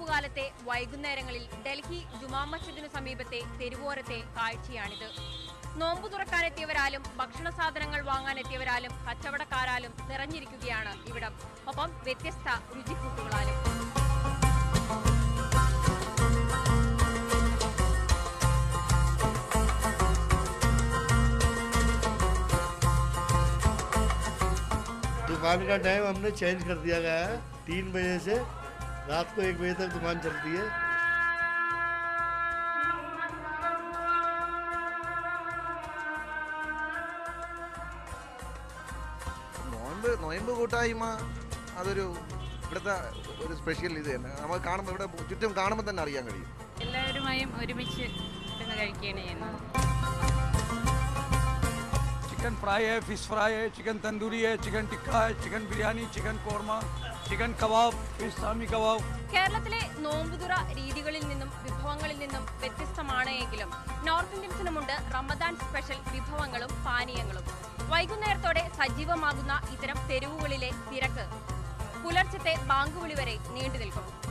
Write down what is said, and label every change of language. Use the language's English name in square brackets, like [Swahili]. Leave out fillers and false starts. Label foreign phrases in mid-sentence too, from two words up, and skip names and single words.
[Malayalam] റമദാൻ കാലത്തെ വൈകുന്നേരങ്ങളിൽ ഡൽഹി ജുമാ മസ്ജിദിനു സമീപത്തെ തെരുവോരത്തെ കാഴ്ചയാണിത്. നോമ്പു തുറക്കാനെത്തിയവരാലും ഭക്ഷണ സാധനങ്ങൾ വാങ്ങാനെത്തിയവരാലും കച്ചവടക്കാരാലും നിറഞ്ഞിരിക്കുകയാണ് ഇവിടം. ഒപ്പം വ്യത്യസ്ത രുചിക്കൂട്ടുകളാലും. [Hindi] दुकान का टाइम हमने चेंज कर दिया गया है। 3 बजे से रात को 1 बजे तक दुकान चलती है। [Malayalam] നോയമ്പ് കൂട്ടായ്മ അതൊരു ഇവിടുത്തെ ഒരു സ്പെഷ്യൽ ഇത് തന്നെ. നമ്മൾ കാണുമ്പോൾ ഇവിടെ ചുറ്റും കാണുമ്പോൾ തന്നെ അറിയാൻ കഴിയും. എല്ലാവരുമായും ഒരുമിച്ച് ഇരുന്ന് കഴിക്കുകയാണ് ചെയ്യുന്നത്. [English] chicken fry [Hindi] है, [English] fish fry [Hindi] है, चिकन तंदूरी है, चिकन टिक्का है, चिकन बिरयानी, चिकन कोरमा, चिकन कबाब, फिश सामी कबाब. [Malayalam] കേരളത്തിലെ നോമ്പുതുറ രീതികളിൽ നിന്നും വിഭവങ്ങളിൽ നിന്നും വ്യത്യസ്തമാണ് എങ്കിലും നോർത്ത് ഇന്ത്യൻസിനുമുണ്ട് റമദാൻ സ്പെഷ്യൽ വിഭവങ്ങളും പാനീയങ്ങളും. വൈകുന്നേരത്തോടെ സജീവമാകുന്ന ഇത്തരം തെരുവുകളിലെ തിരക്ക് പുലർച്ചത്തെ ബാങ്കുവിളി വരെ നീണ്ടു നിൽക്കും.